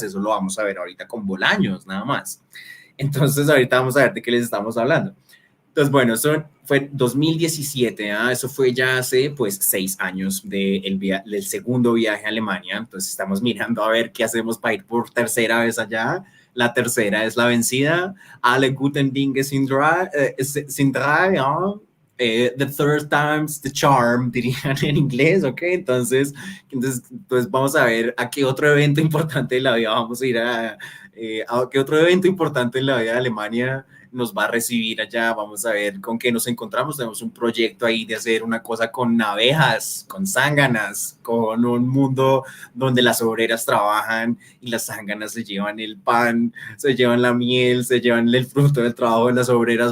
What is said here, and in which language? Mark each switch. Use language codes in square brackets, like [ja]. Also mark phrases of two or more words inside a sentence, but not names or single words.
[es] Eso lo vamos a ver ahorita con Bolaños, nada más. Entonces ahorita vamos a ver de qué les estamos hablando. Entonces, bueno, eso fue 2017, eso fue ya hace pues 6 años del segundo viaje a Alemania. Entonces estamos mirando a ver qué hacemos para ir por tercera vez allá. La tercera es la vencida. [de] Alle guten Dinge sind drei, [en] the third time's the charm, [es] dirían en inglés, ¿ok? Entonces vamos a ver a qué otro evento importante de la vida vamos a ir a qué otro evento importante en la vida de Alemania nos va a recibir allá. Vamos a ver con qué nos encontramos. Tenemos un proyecto ahí de hacer una cosa con abejas, con zánganas, con un mundo donde las obreras trabajan y las zánganas se llevan el pan, se llevan la miel, se llevan el fruto del trabajo de las obreras.